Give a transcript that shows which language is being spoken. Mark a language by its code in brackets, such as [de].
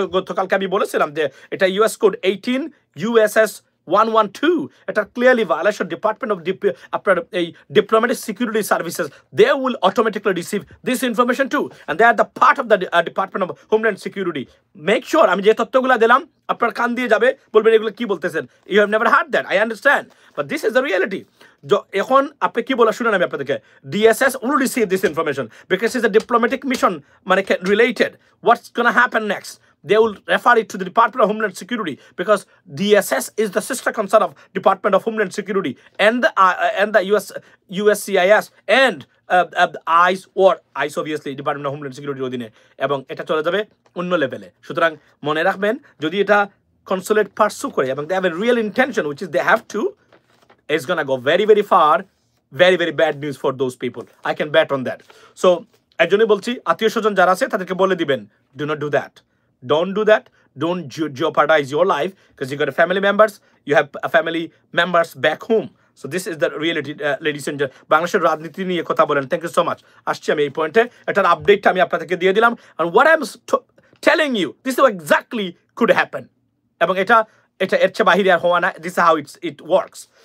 [bn] গতকালকে আমি বলেছিলাম যে এটা ইউএস কোড 18 USS 112, এটা ক্লিয়ারলি ভায়োলেশন ডিপার্টমেন্ট অফ আপনার এই diplomatic security services, [en] They will automatically receive this information to, and they are the part of the department of homeland security. Make sure [bn] আমি যে তথ্যগুলো দিলাম আপনার কান দিয়ে যাবে, বলবেন এগুলো কি বলতেছেন, [en] You have never heard that, I understand, but this is the reality. [bn] এখন আপনি কি বলা শুনেন আমি আপনাদেরকে, [en] DSS will receive this information because is a diplomatic mission মানে related. What's going to happen next? They will refer it to the Department of Homeland Security because DSS is the sister concern of Department of Homeland Security and the USCIS and ICE or ICE obviously Department of Homeland Security [bn] অধীনে, এবং এটা চলে যাবে অন্য লেভেলে। সুতরাং মনে রাখবেন যদি এটা কনসুলেট পার্সু করে এবং [en] they have a real intention which is they have to, it's going to go very very far, very very bad news for those people. I can bet on that. [bn] So এর জন্যই বলছি আত্মীয় স্বজন যারা আছে তাদেরকে বলে দিবেন, [en] do not do that. Don't do that. Don't jeopardize your life because you got a family members. You have a family members back home. So this is the reality, ladies and gentlemen. [bn] বাংলাদেশের রাজনীতি নিয়ে কথা বলেন। [en] Thank you so much. [bn] আসছি আমি এই পয়েন্টে, এটার আপডেটটা আমি আপনাদেরকে দিয়ে দিলাম। [en] And what I'm telling you, this is what exactly could happen. [bn] এবং এটা এর চেয়ে বাহিরে আর হওয়া না। [en] This is how it works.